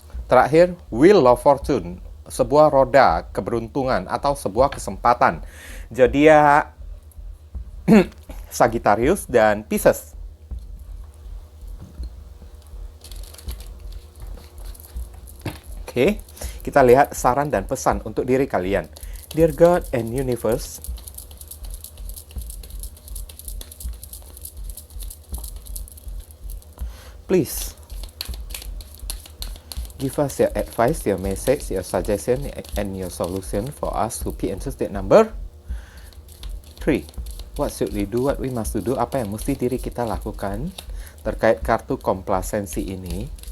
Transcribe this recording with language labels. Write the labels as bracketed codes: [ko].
[id] Terakhir, Wheel of Fortune. Sebuah roda keberuntungan atau sebuah kesempatan. Zodiak Sagittarius dan Pisces. Oke, kita lihat saran dan pesan untuk diri kalian. [en] Dear God and Universe, please give us your advice, your message, your suggestion, and your solution for us who pick and choose that number 3. What should we do? What we must do? [id] Apa yang mesti diri kita lakukan terkait kartu komplasensi ini?